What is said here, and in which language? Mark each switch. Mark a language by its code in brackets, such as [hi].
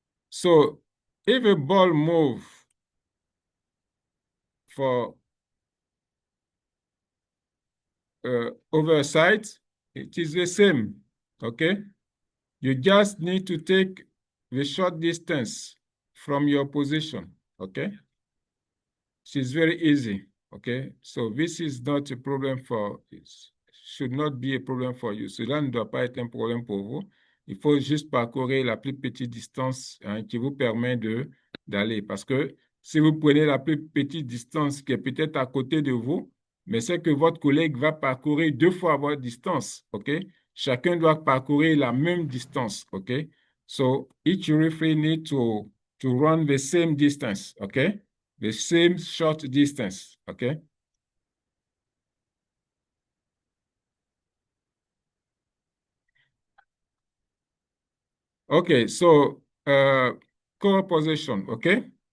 [en] So if a ball move for oversight, it is the same. Okay, you just need to take the short distance from your position. Okay, it's very easy. Okay, so this is not a problem should not be a problem for you. [fr] Cela ne doit pas être un problème pour vous. Il faut juste parcourir la plus petite distance, hein, qui vous permet d'aller. Parce que si vous prenez la plus petite distance qui est peut-être à côté de vous, mais c'est que votre collègue va parcourir 2 fois votre distance, OK? Chacun doit parcourir la même distance, OK? [en] So each referee need to run the same distance, OK? The same short distance, OK? Okay, so court position, okay?